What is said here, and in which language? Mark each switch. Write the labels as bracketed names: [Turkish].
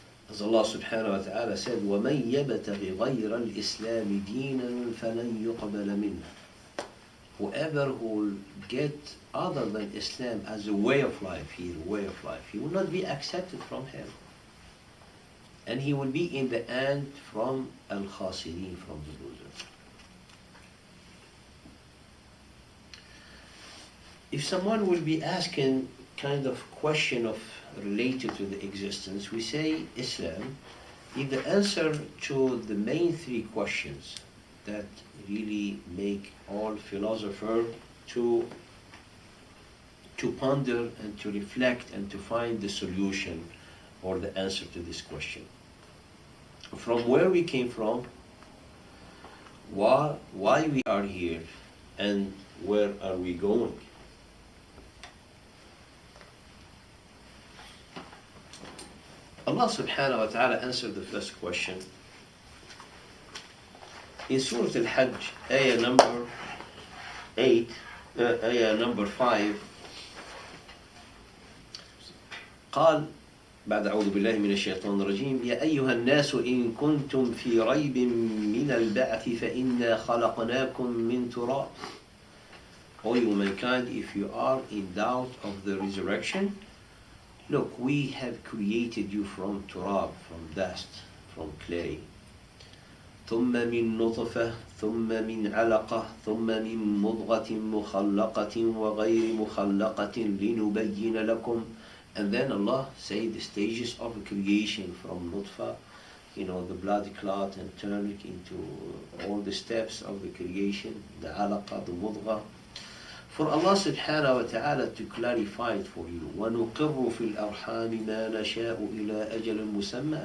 [English] As Allah subhanahu wa ta'ala said, [Arabic] وَمَنْ يَبْتَغِ غَيْرَ الْإِسْلَامِ دِينًا فَلَنْ يُقْبَلَ مِنْهُ. [English] Whoever who will get other than Islam as a way of life, he will not be accepted from him. And he will be in the end from al-khasirin, from the losers. If someone will be asking kind of question of related to the existence, we say Islam is the answer to the main three questions that really make all philosophers to ponder and to reflect and to find the solution or the answer to this question. From where we came from, why we are here, and where are we going? Allah subhanahu wa ta'ala answered the first question In Surah Al-Hajj, ayah number 8, ayah number 5, [Arabic] قال بعد أعوذ بالله من الشيطان الرجيم يا أيها الناس إن كنتم في ريب من البعث فإنا خلقناكم من تراب. [English] O you mankind, if you are in doubt of the resurrection, look, we have created you from turab, from dust, from clay. [Arabic] ثم من نطفة ثم من علقة ثم من مضغة مخلقة وغير مخلقة لنبين لكم. [English] And then Allah said the stages of creation from nutfa, the blood clot, and turn it into all the steps of the creation, the alaqa, the mudgha. For Allah subhanahu wa ta'ala to clarify it for you. [Arabic] وَنُقِرُّ فِي الْأَرْحَامِ مَا نَشَاءُ إِلَىٰ أَجَلٍ مُسَمَّى.